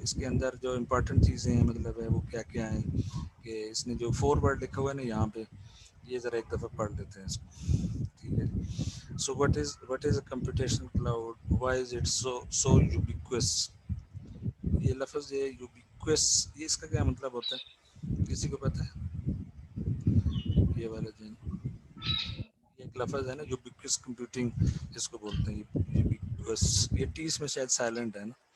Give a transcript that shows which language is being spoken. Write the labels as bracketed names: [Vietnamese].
[Urdu] اس کے اندر جو امپورٹنٹ چیزیں ہیں مطلب ہے وہ کیا کیا ہیں کہ اس نے جو 4 ورڈ لکھا ہوا ہے نا یہاں پہ یہ ذرا ایک دفعہ پڑھ لیتے ہیں اس کو. ٹھیک ہے. [English] So what is a computation cloud, why is it so ubiquitous. [Urdu] یہ لفظ یہ ubiquitous یہ اس کا کیا مطلب ہوتا ہے کسی کو پتہ ہے؟ یہ والا جو ایک لفظ ہے نا ubiquitous computing اس کو بولتے ہیں ubiquitous. یہ ٹی اس میں شاید سائلنٹ ہے نا.